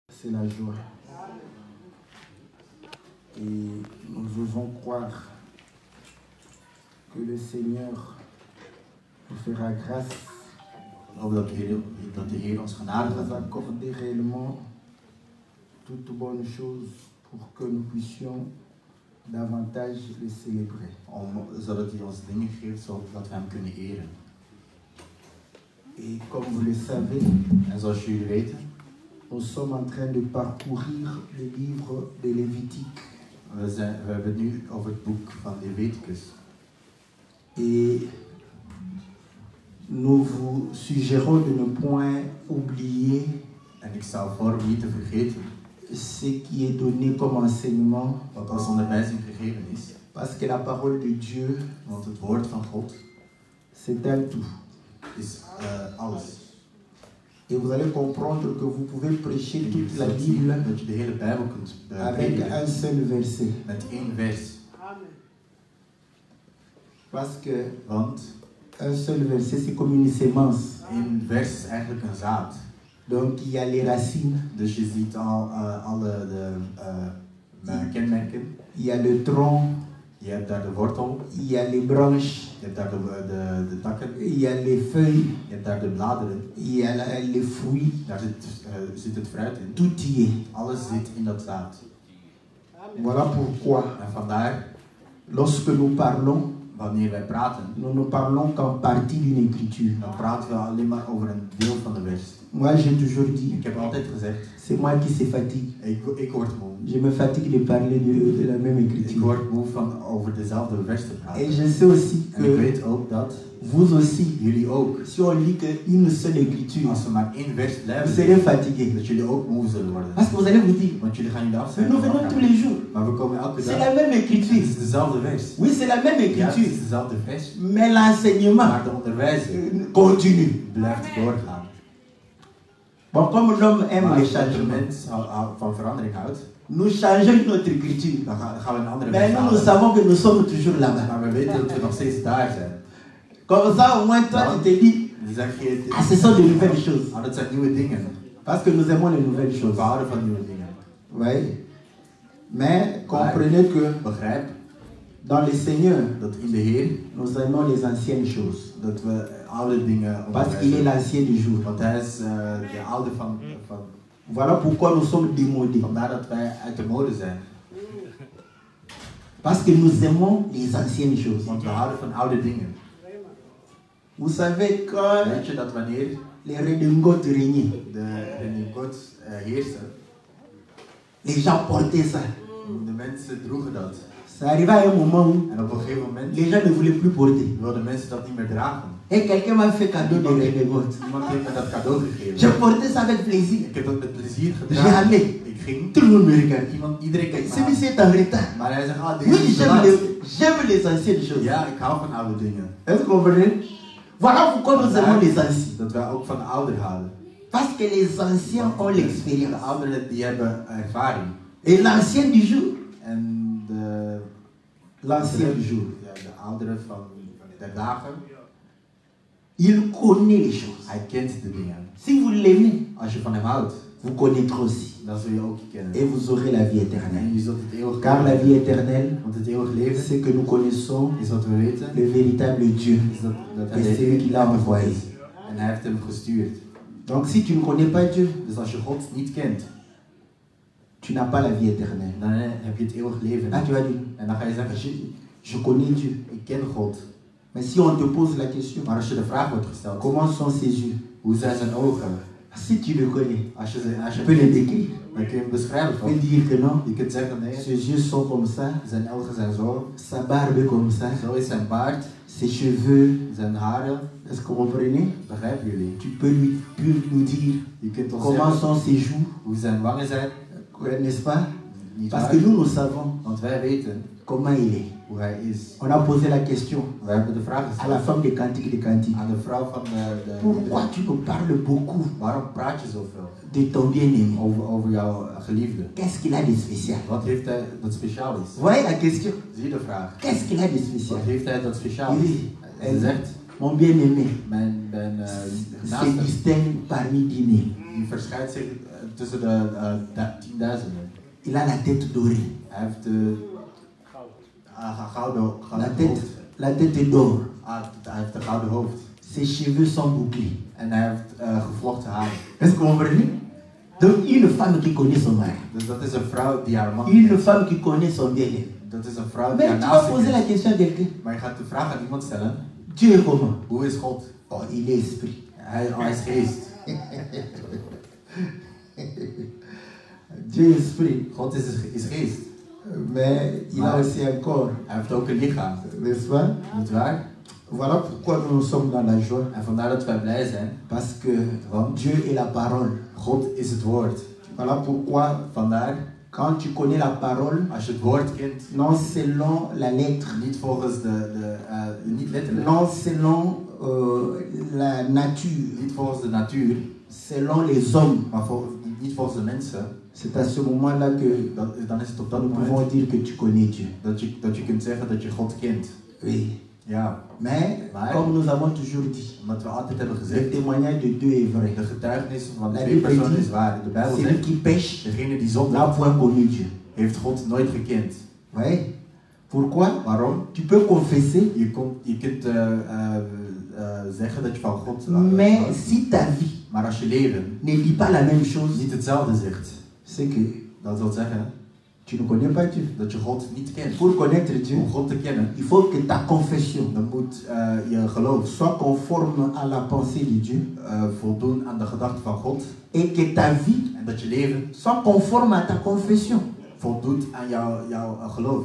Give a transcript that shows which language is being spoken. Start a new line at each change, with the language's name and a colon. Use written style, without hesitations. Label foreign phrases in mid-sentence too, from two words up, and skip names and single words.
French: C'est la joie. Et nous osons croire que le Seigneur nous fera grâce
Dutch: Dat de Heer ons genade de gaat
French: nous
Dutch: doen.
French: accorder réellement toutes bonnes choses pour que nous puissions davantage le célébrer.
Dutch: Zodat hij ons dingen geeft zodat we hem kunnen eren.
French: Et comme vous le savez,
Dutch: En zoals jullie weten,
French: nous sommes en train de parcourir le livre de Lévitique.
Dutch: we hebben het nu over het boek van Leviticus.
French: Et nous vous suggérons de ne point oublier
Dutch: En ik stel voor om niet te vergeten
French: ce qui est donné comme enseignement,
Dutch: wat als onderwijzing gegeven is.
French: parce que la parole de Dieu
Dutch: Want het woord van God
French: s'étale tout.
Dutch: is alles.
French: Et vous allez comprendre que vous pouvez prêcher
Dutch: En je
French: toute la
Dutch: zult zien
French: Bible
Dutch: dat je de hele Bijbel kunt
French: avec
Dutch: prediken
French: un seul verset.
Dutch: met één vers.
French: Parce que
Dutch: Want
French: un seul verset, c'est comme une sémence.
Dutch: één vers is eigenlijk een zaad.
French: Donc il y a les racines,
Dutch: Dus je ziet al alle kenmerken.
French: il y a le tronc,
Dutch: Je hebt daar de wortel,
French: il y a les branches,
Dutch: je hebt daar de takken,
French: il y a les feuilles,
Dutch: je hebt daar de bladeren.
French: il y a les fruits.
Dutch: Daar zit het fruit in.
French: Tout y est.
Dutch: Alles zit in dat zaad.
French: Voilà pourquoi,
Dutch: En vandaar,
French: lorsque nous parlons,
Dutch: wanneer wij praten,
French: nous ne parlons qu'en partie d'une écriture.
Dutch: dan praten we alleen maar over een deel van de vers.
French: Moi, j'ai toujours dit,
Dutch: Ik heb altijd gezegd,
French: c'est moi qui se fatigue.
Dutch: ik word moe.
French: Je me fatigue de parler de la même
Dutch: Ik
French: écriture.
Dutch: word moe van over dezelfde vers te
French: Et
Dutch: praten.
French: je sais aussi
Dutch: En ik
French: que
Dutch: weet ook dat
French: vous aussi,
Dutch: jullie ook,
French: si on lit qu'une seule écriture,
Dutch: als we maar één vers
French: vous
Dutch: blijven
French: serez
Dutch: lezen,
French: fatigué.
Dutch: dat jullie ook moe zullen worden.
French: Parce que vous allez vous dire,
Dutch: Want jullie gaan jullie
French: mais
Dutch: afzeggen.
French: nous venons tous les jours.
Dutch: Maar we komen elke
French: C'est
Dutch: dag.
French: la même
Dutch: Het
French: écriture.
Dutch: is dezelfde vers.
French: Oui, c'est la même
Dutch: Ja, het
French: écriture.
Dutch: is dezelfde vers.
French: Mais l'enseignement
Dutch: Maar de onderwijzing
French: continue.
Dutch: blijft doorgaan.
French: Bon, comme l'homme aime
Dutch: Maar
French: les
Dutch: als de
French: changements,
Dutch: mens van verandering houdt,
French: nous changeons notre écriture.
Dutch: dan gaan we een andere
French: Mais
Dutch: vers
French: nous, nous
Dutch: halen.
French: savons que nous sommes toujours là-bas.
Dutch: Maar we weten dat we nog steeds daar zijn.
French: Comme ça, au moins, toi, tu te dis,
Dutch: Dan zeg je,
French: ah, ce sont de nouvelles choses.
Dutch: dat zijn nieuwe dingen.
French: Parce que nous aimons les nouvelles choses.
Dutch: We houden van nieuwe dingen.
French: Oui. Mais comprenez que
Dutch: Begrijp
French: dans le Seigneur,
Dutch: dat in de Heer,
French: nous aimons les anciennes choses.
Dutch: dat we oude dingen
French: Parce qu'il est
Dutch: onderwijzen.
French: l'ancien du jour.
Dutch: Want hij is de oude van.
French: Voilà pourquoi nous sommes démodés.
Dutch: Vandaar dat wij uit de mode zijn.
French: Parce que nous aimons les anciennes choses.
Dutch: Want we houden van oude dingen.
French: Vous savez, quand
Dutch: Weet je dat wanneer
French: les redingotes régnaient,
Dutch: de God heerste,
French: les gens portaient ça.
Dutch: de mensen droegen dat.
French: Ça arriva à un moment où
Dutch: En op een gegeven moment
French: les gens ne voulaient plus porter.
Dutch: wilden mensen dat niet meer dragen.
French: Et quelqu'un m'a fait cadeau de redingotes.
Dutch: Iemand heeft me dat cadeau gegeven.
French: Je portais ça avec plaisir.
Dutch: Ik heb dat met plezier gedragen.
French: J'allais.
Dutch: Ik ging.
French: Tout le monde me regardait.
Dutch: Iedereen keek me
French: Celui-ci
Dutch: aan.
French: est en retard.
Dutch: Maar hij zegt, ah, deze
French: Oui,
Dutch: is te laat.
French: j'aime les anciennes choses.
Dutch: Ja, ik hou van oude dingen.
French: Est-ce que vous comprenez? Voilà pourquoi nous aimons les anciens.
Dutch: Dat wij ook van de ouder houden.
French: Parce que les anciens ont
Dutch: De
French: l'expérience.
Dutch: ouderen die hebben ervaring.
French: Et l'ancien du jour,
Dutch: En
French: l'ancien du jour,
Dutch: ja, de ouderen van de dagen,
French: il connaît les choses.
Dutch: hij kent de dingen.
French: Si vous l'aimez,
Dutch: Als je van hem houdt,
French: vous connaîtrez aussi.
Dutch: dan zul je ook kennen.
French: Et vous aurez la vie
Dutch: En
French: éternelle.
Dutch: je zult het eeuwig
French: Car la vie éternelle,
Dutch: Want het eeuwig leven
French: c'est que nous connaissons
Dutch: is wat we weten.
French: le véritable Dieu.
Dutch: Is dat
French: Et c'est lui qui l'a envoyé.
Dutch: En hij heeft hem gestuurd.
French: Donc si tu ne connais pas Dieu,
Dutch: Dus als je God niet kent,
French: tu n'as pas la vie éternelle.
Dutch: dan heb je het eeuwig leven.
French: Ah, tu vas dire,
Dutch: En dan ga je zeggen,
French: je connais Dieu.
Dutch: ik ken God.
French: Mais si on te pose la question,
Dutch: Maar als je de vraag wordt gesteld,
French: comment sont ses yeux?
Dutch: hoe zijn zijn ogen?
French: Si tu le connais,
Dutch: Als je
French: tu peux les décrire.
Dutch: dan kun je hem beschrijven.
French: Tu peux
Dutch: Toch?
French: dire que non,
Dutch: Je kunt zeggen, nee,
French: ses yeux sont comme ça,
Dutch: zijn ogen zijn zo.
French: sa barbe est comme ça,
Dutch: Zo is zijn baard,
French: ses cheveux.
Dutch: zijn haren.
French: Est-ce que vous comprenez?
Dutch: Begrijpen jullie?
French: Tu peux nous dire
Dutch: Je kunt ons
French: comment
Dutch: zeggen
French: sont ses joues,
Dutch: hoe zijn wangen zijn.
French: n'est-ce pas?
Dutch: Niet
French: Parce
Dutch: waar?
French: que nous savons
Dutch: Want wij weten
French: comment il est.
Dutch: hoe hij is.
French: On a posé la question
Dutch: We hebben de vraag
French: à la
Dutch: gesteld
French: femme des cantiques.
Dutch: aan de vrouw van
French: Pourquoi tu nous parles beaucoup
Dutch: waarom praat je zoveel
French: de ton bien-aimé?
Dutch: over jouw geliefde?
French: Qu'est-ce qu'il a de spécial?
Dutch: Wat heeft hij dat speciaal is?
French: Vous voyez la question?
Dutch: Zie je de vraag?
French: Qu'est-ce qu'il a de spécial?
Dutch: Wat heeft hij dat speciaal
French: Il
Dutch: is?
French: dit,
Dutch: Ze zegt,
French: mon bien-aimé
Dutch: mijn
French: se
Dutch: naaste
French: distingue parmi dîner.
Dutch: die verscheidt zich tussen de tienduizenden.
French: Il a la tête dorée.
Dutch: Hij heeft de gouden hoofd.
French: La tête est d'or.
Dutch: Hij heeft een gouden hoofd.
French: Ses cheveux sont bouclés.
Dutch: En hij heeft gevlochten haar.
French: Est-ce que vous comprenez? Donc une femme qui connaît son mari.
Dutch: Dus dat is een vrouw die haar man
French: Une
Dutch: kent.
French: femme qui connaît son bien-aimé.
Dutch: Dat is een vrouw die haar
French: Mais tu vas
Dutch: naast
French: poser la
Dutch: zich
French: question à quelqu'un.
Dutch: kent. Maar je gaat de vraag aan iemand stellen.
French: Dieu est comment?
Dutch: Hoe is God?
French: Oh, il est esprit.
Dutch: Hij is geest.
French: Dieu est esprit.
Dutch: God is geest.
French: Mais il a aussi un corps.
Dutch: Hij heeft ook een lichaam.
French: N'est-ce pas?
Dutch: Niet waar?
French: Voilà pourquoi nous sommes dans la joie.
Dutch: En vandaar dat wij blij zijn.
French: Parce que Dieu est la parole.
Dutch: God is het woord.
French: Voilà pourquoi
Dutch: Vandaar,
French: quand tu connais la parole,
Dutch: als je het woord kent,
French: non selon la lettre,
Dutch: niet volgens niet letterlijk,
French: non selon la nature,
Dutch: niet volgens de natuur,
French: selon les hommes,
Dutch: maar niet volgens de mensen,
French: c'est à ce moment-là que
Dutch: dan is het op dat
French: nous pouvons
Dutch: moment
French: dire que tu connais Dieu.
Dutch: dat je kunt zeggen dat je God kent.
French: Oui.
Dutch: Ja,
French: Mais, comme nous avons toujours dit,
Dutch: omdat we altijd hebben
French: le
Dutch: gezegd,
French: témoignage de Dieu est vrai.
Dutch: de getuigenis van
French: La
Dutch: twee
French: Bible
Dutch: personen
French: dit,
Dutch: is waar. De Bijbel
French: celui
Dutch: zegt,
French: qui pêche
Dutch: degene die
French: n'a
Dutch: zondigt,
French: point connu Dieu.
Dutch: heeft God nooit gekend.
French: Oui. Pourquoi?
Dutch: Waarom?
French: Tu peux confesser,
Dutch: Je kunt zeggen dat je van God
French: mais si ta vie
Dutch: maar als je leven
French: ne dit pas la même chose,
Dutch: niet hetzelfde zegt,
French: c'est que
Dutch: dat wil zeggen
French: tu ne connais pas Dieu.
Dutch: dat je God niet kent.
French: Pour connaître Dieu,
Dutch: Om God te kennen,
French: il faut que ta confession
Dutch: dan moet je geloof
French: soit conforme à la pensée de Dieu
Dutch: voldoen aan de gedachte van God.
French: et que ta vie
Dutch: En dat je leven
French: soit conforme à ta confession.
Dutch: voldoet aan jouw geloof.